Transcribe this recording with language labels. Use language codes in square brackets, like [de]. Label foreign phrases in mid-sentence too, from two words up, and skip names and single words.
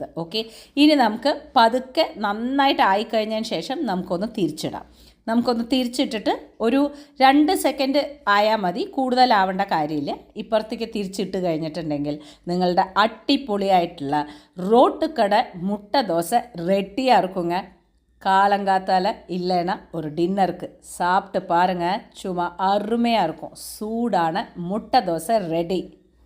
[ml] ഓക്കെ, ഇനി നമുക്ക് പതുക്കെ നന്നായിട്ട് ആയിക്കഴിഞ്ഞതിന് ശേഷം നമുക്കൊന്ന് തിരിച്ചിട്ടിട്ട് ഒരു 2 സെക്കൻഡ് ആയാൽ മതി, കൂടുതലാവേണ്ട കാര്യമില്ല. ഇപ്പുറത്തേക്ക് തിരിച്ചിട്ട് കഴിഞ്ഞിട്ടുണ്ടെങ്കിൽ നിങ്ങളുടെ അടിപൊളിയായിട്ടുള്ള റോട്ടുകട മുട്ട ദോശ [ta] ரெடியாக இருக்குங்க. காலங்காத்தால இல்லைன்னா ஒரு டின்னருக்கு சாப்பிட்டு பாருங்கள், சும்மா அருமையாக இருக்கும். சூடான முட்டை தோசை ரெடி.